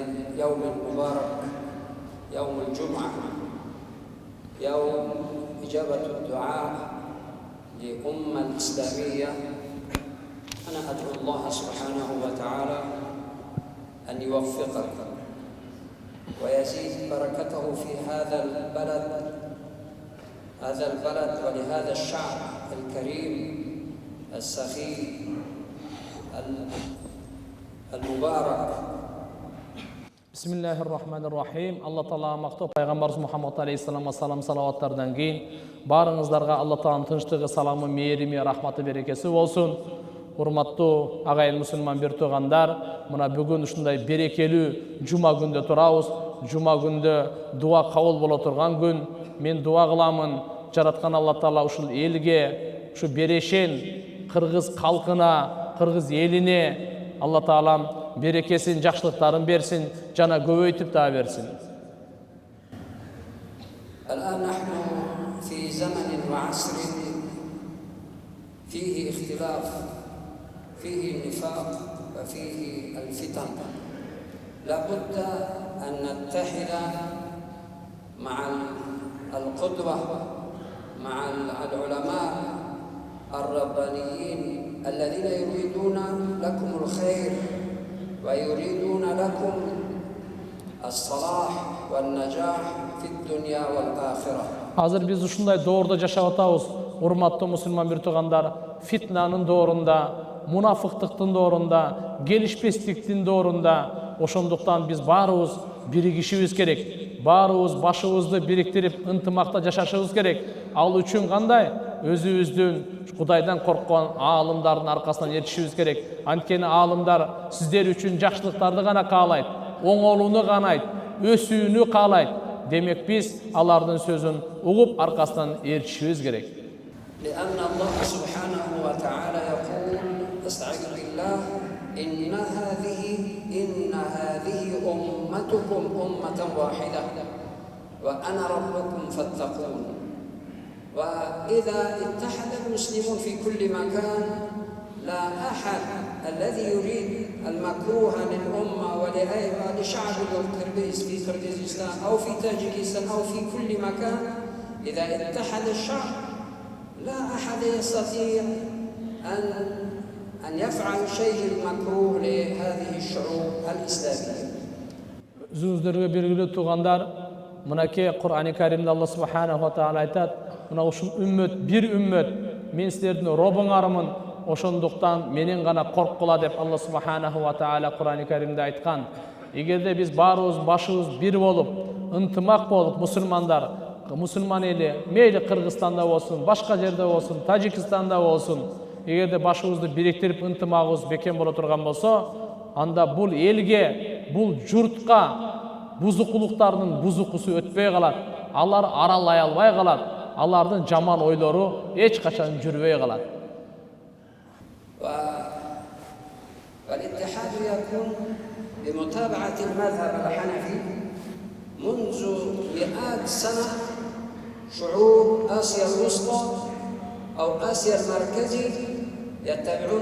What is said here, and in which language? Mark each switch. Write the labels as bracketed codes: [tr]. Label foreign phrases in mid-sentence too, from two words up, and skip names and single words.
[ar] اليوم المبارك، يوم الجمعة، يوم إجابة الدعاء للأمة الإسلامية، أنا أدعو الله سبحانه وتعالى أن يوفقك ويزيد بركته في هذا البلد ولهذا الشعب الكريم السخي المبارك. Bismillahirrahmanirrahim. [ky] Алла Таала мактоо пайгамбарыбыз Мухаммад алейхиссаламга салаваттардан кийин барыңыздарга Алла Тааланын тынчтыгы, саламы, мээрими, рахматы, берекеси болсун. Урматтуу агайын мусулман бир туугандар, мына бүгүн ушундай берекелүү жума күндө турабыз. Жума күндө дуа кабыл боло турган күн. Мен дуа кыламын, жараткан Алла Таала ушул элге, ушу берешен кыргыз калкына, кыргыз элине Алла Таалам берекесин, жакшылыктарын берсин, жана көбөйтүп да берсин. [ar] الآن نحن في زمن وعصر فيه اختلاف، فيه النفاق وفيه الفتن. لا بد أن نتحد مع القدوة، مع العلماء الربانيين الذين يريدون لكم الخير ويريدون لكم الصلاح والنجاح في الدنيا والآخرة. [ky] Азыр биз ушундай доордо жашап атабыз. Урматтуу мусулман бир туугандар, фитнанын доорунда, мунафыктыктын доорунда, келишпестиктин доорунда. Ошондуктан биз баарыбыз биригишибиз керек. Баарыбыз башыбызды бириктирип, ынтымакта жашашыбыз керек. Ал үчүн кандай? Өзүбүздүн Кудайдан корккон аалымдардын аркасынан эришишибиз керек. Анткени аалымдар сиздер үчүн жакшылыктарды гана каалайт, оңолууну каалайт, өсүүнү каалайт. Демек биз алардын сөзүн угуп аркасынан эришишибиз керек. [ar] لأن الله سبحانه وتعالى يقول: استعيذ بالله، إن هذه أمتكم أمة واحدة وأنا ربكم فاتقون. وإذا اتحد المسلمون في كل مكان، لا أحد الذي يريد المكروه للأمة ولشعب القربيز في قرغيزستان أو في تاجيكستان أو في كل مكان، إذا اتحد الشعب لا أحد يستطيع أن يفعل شيء المكروه لهذه الشعوب الإسلامية. [ky] Өзүңүздөргө белгилүү туугандар, мынакей Кур'ани Каримде [ar] الله سبحانه وتعالى [ky] айтат: "Мына ушул үммөт, бир үммөт, мен силердин робуңармын, ошондуктан менен гана корккула" деп [ar] الله سبحانه وتعالى [ky] Кур'ани Каримде айткан. Эгерде биз баарыбыз башыбыз бир болуп, ынтымак болуп, мусулмандар, мусулман эли, мейли Кыргызстанда болсун, башка жерде болсун, Тажикстанда болсун, эгерде башыбызды бириктирип ынтымагыбыз бекем боло турган болсо, анда бул элге, бул журтка бузукулуктардын бузукусу өтпөй калат. Алар аралай албай калат. Алардын жаман ойлору эч качан жүрбөй калат. [ar] والاتحاد يكون بمتابعة المذهب الحنفي. منذ مئات سنة شعوب آسيا الوسطى أو آسيا المركزي يتبعون